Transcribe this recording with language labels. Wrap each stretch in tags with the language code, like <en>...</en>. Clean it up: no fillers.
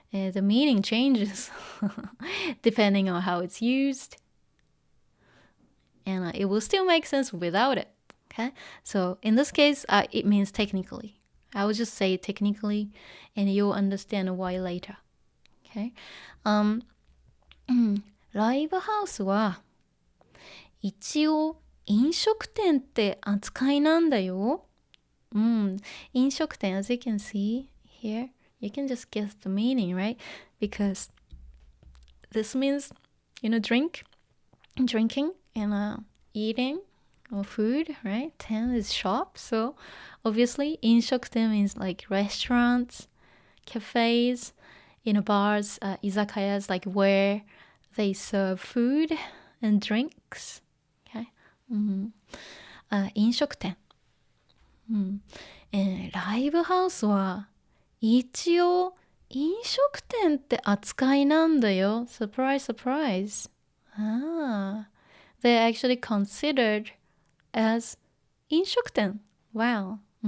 <en>The meaning changes depending on how it's used. And it will still make sense without it, okay? So in this case, it means technically. I will just say technically, and you'll understand why later, okay?</en> <ja>ライブハウスは一応飲食店って扱いなんだよ。</ja> <en>飲食店, as you can see here, you can just guess the meaning, right? Because this means, drinking and eating or food, right? Ten is shop, so obviously 飲食店 means like restaurants, cafes, bars, izakayas, like where they serve food and drinks, okay?</en> <ja>飲食店。ライブハウスは一応飲食店って扱いなんだよ。</ja> <en>Surprise, surprise. They're actually considered as 飲食店. Wow.</en>